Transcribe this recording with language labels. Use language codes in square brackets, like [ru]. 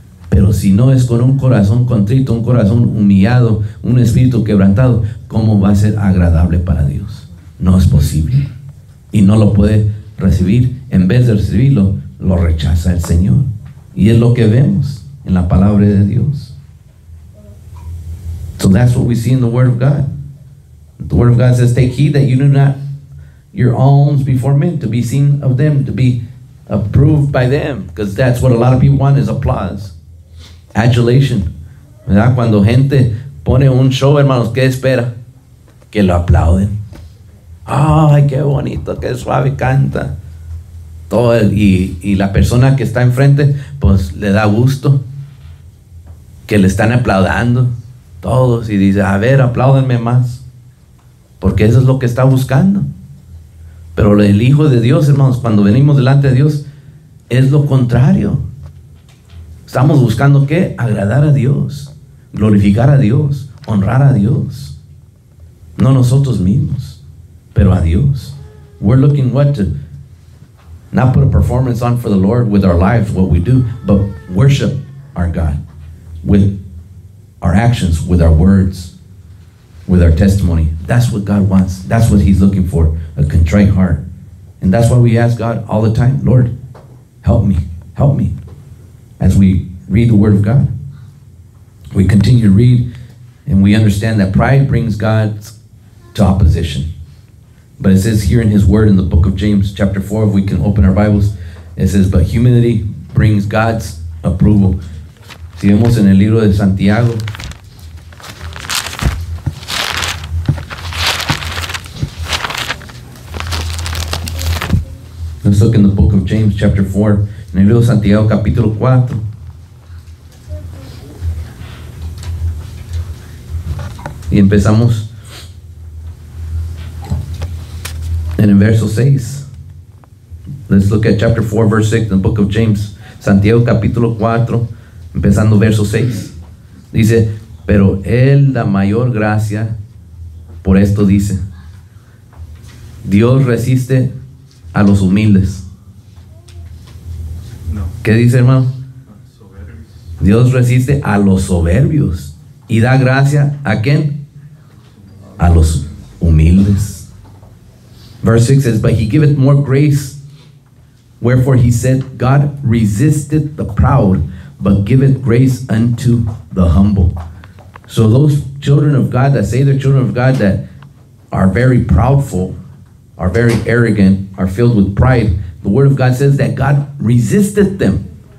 [es] Pero si no es con un corazón contrito, un corazón humillado, un espíritu quebrantado, ¿cómo va a ser agradable para Dios? No es posible. Y no lo puede recibir. En vez de recibirlo, lo rechaza el Señor. Y es lo que vemos en la palabra de Dios. [en] So that's what we see in the Word of God. The Word of God says, take heed that you do not your alms before men, to be seen of them, to be approved by them. Because that's what a lot of people want, is applause. Adulation. [es] ¿Verdad? Cuando gente pone un show, hermanos, ¿qué espera? Que lo aplauden. Ay, qué bonito, qué suave canta. Todo y la persona que está enfrente, pues le da gusto que le están aplaudando todos, y dice, a ver, apláudenme más, porque eso es lo que está buscando. Pero el Hijo de Dios, hermanos, cuando venimos delante de Dios, es lo contrario. Estamos buscando ¿qué? Agradar a Dios, glorificar a Dios, honrar a Dios. No nosotros mismos, pero a Dios. [en] We're looking what? To not put a performance on for the Lord with our lives, what we do, but worship our God with our actions, with our words, with our testimony. That's what God wants. That's what He's looking for, a contrite heart. And that's why we ask God all the time, Lord, help me, as we read the Word of God. We continue to read, and we understand that pride brings God to opposition. But it says here in His Word in the book of James chapter 4, if we can open our Bibles, it says, but humility brings God's approval. [es] Si vemos en el libro de Santiago, [en] Let's look in the book of James chapter 4, [es] en el libro de Santiago capítulo 4. Y empezamos en el verso 6. [en] Let's look at chapter 4, verse 6 in the book of James. [es] Santiago capítulo 4, empezando verso 6. Dice, pero Él da mayor gracia, por esto dice, Dios resiste a los humildes. No. ¿Qué dice, hermano? Soberbios. Dios resiste a los soberbios y da gracia ¿a quién? A los humildes. [en] Verse 6 says, but he giveth more grace. Wherefore he said, God resisteth the proud, but giveth grace unto the humble. So those children of God that say they're children of God that are very proudful, are very arrogant, are filled with pride, the word of God says that God resisteth them.